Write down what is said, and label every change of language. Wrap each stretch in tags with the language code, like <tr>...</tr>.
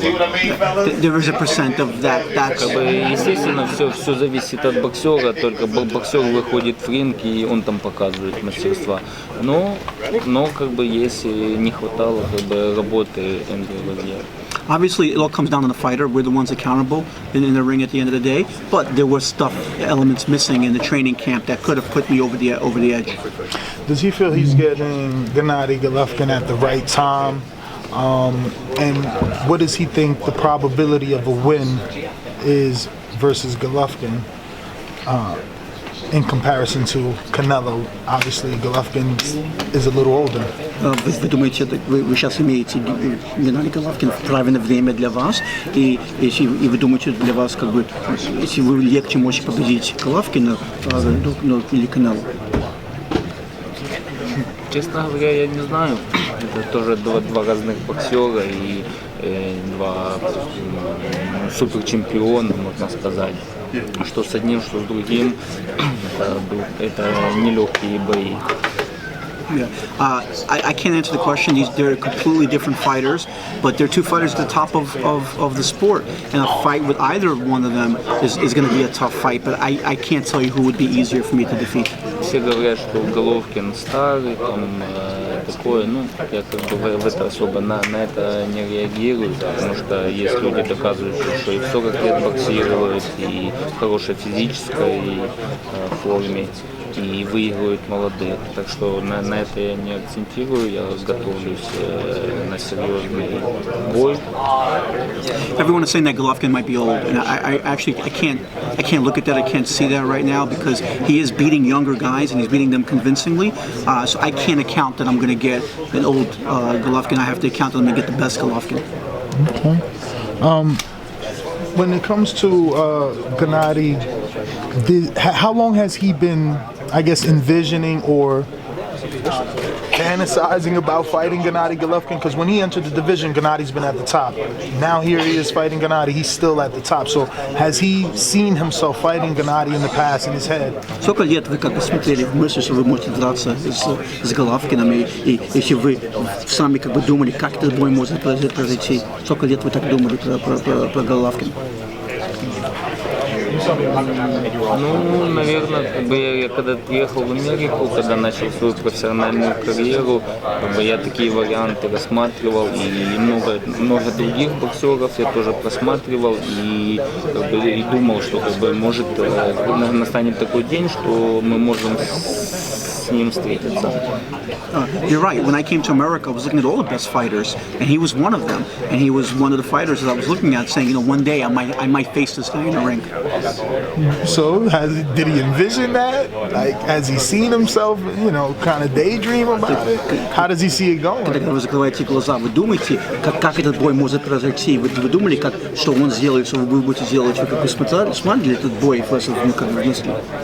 <en>There is a percent of that.</en> <ru>Как бы, естественно, все зависит от боксера, только боксер выходит в ринг и он там показывает мастерство. Но как бы если не хватало как бы работы Эндрю Розьера.</ru> <en>Obviously, it all comes down to the fighter. We're the ones accountable in the ring at the end of the day. But there were elements missing in the training camp that could have put me over the edge. Does he feel he's getting Gennady Golovkin at the right time? And what does he think the probability of a win is versus Golovkin in comparison to Canelo? Obviously, Golovkin is a little older.</en> <ru>Вы думаете, вы сейчас имеете Геннадий Головкин в правильное время для вас, и вы думаете, для вас, как бы, если вы легче можете победить Головкина или Канело? Честно говоря, я не знаю. Это тоже два разных боксера и два суперчемпиона, можно сказать. Что с одним, что с другим, это нелегкие бои.</ru> <en>Yeah. I can't answer the question. They're completely different fighters, but they're two fighters at the top of the sport. And a fight with either one of them is going to be a tough fight, but I can't tell you who would be easier for me to defeat.</en> <ru>Все говорят, что Головкин старый, там такое, ну, я как бы в это особо на это не реагирую, потому что есть люди, доказывающие, что и в 40 лет боксируют, и в хорошей физической форме, и выигрывают молодых. Так что на это я не акцентирую, я готовлюсь на серьезный бой.</ru> <en>Everyone is saying that Golovkin might be old, and I can't look at that. I can't see that right now because he is beating younger guys and he's beating them convincingly. So I can't account that I'm going to get an old Golovkin. I have to account that I'm going to get the best Golovkin. Okay. When it comes to Gennady, how long has he been, I guess, envisioning or fantasizing about fighting Gennady Golovkin? Because when he entered the division, Gennady's been at the top. Now here he is fighting Gennady, he's still at the top. So has he seen himself fighting Gennady in the past in his head?</en> <ru>Сколько лет вы как бы смотрели в мысли, что вы можете драться с Головкиным, и если вы сами как бы думали, как этот бой может произойти? Сколько лет вы так думали про Головкина? Ну, наверное, как бы я когда приехал в Америку, когда начал свою профессиональную карьеру, как бы я такие варианты рассматривал, и много других боксеров я тоже просматривал, и, как бы, и думал, что как бы может настанет такой день, что мы можем с ним встретиться.</ru> <en>You're right. When I came to America, I was looking at all the best fighters, and he was one of them. And he was one of the fighters that I was looking at, saying, you know, one day I might face this guy in the ring. So did he envision that? Like, has he seen himself, you know, kind of daydream about it? How does he see it going?</en> <ru>Когда вы закрываете глаза, вы думаете, как этот бой может произойти? Вы думали, что он сделает, что вы будете делать? Вы как бы смотрели этот бой, как в мысли?</ru>